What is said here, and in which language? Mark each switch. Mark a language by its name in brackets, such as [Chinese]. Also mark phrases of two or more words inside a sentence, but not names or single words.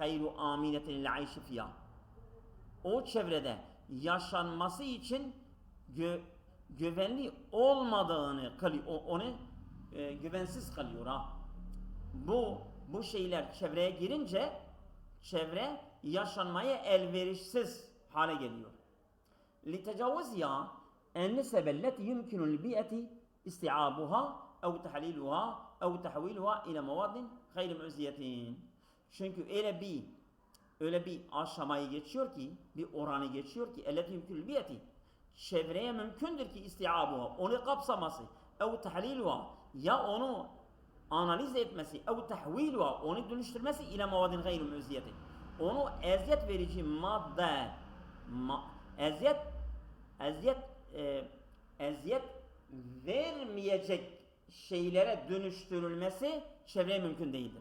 [Arabic] غير آمنة للعيش فيها. [Turkish] O çevrede yaşanması için güvenli olmadığını kılıyor, onu güvensiz kılıyor ha. Bu şeyler çevreye girince çevre yaşanmaya elverişsiz hale geliyor. [Arabic] لتجاوزها النسب التي يمكن للبيئة استيعابها أو تحليلها أو تحويلها إلى مواد غير مؤذية. [Turkish] Çünkü öyle bir aşamayı geçiyor ki, bir oranı geçiyor ki [Arabic] التي يمكن للبيئة [Turkish] çevreye mümkündür ki istiabuha, onu kapsaması, [Arabic] أو تحليلها, [Turkish] ya onu analiz etmesi, [Arabic] أو تحويلها, [Turkish] onu dönüştürmesi ile [Arabic] مواد غير مؤذية, [Turkish] onu eziyet verici madde, eziyet vermeyecek şeylere dönüştürülmesi çevreye mümkün değildir.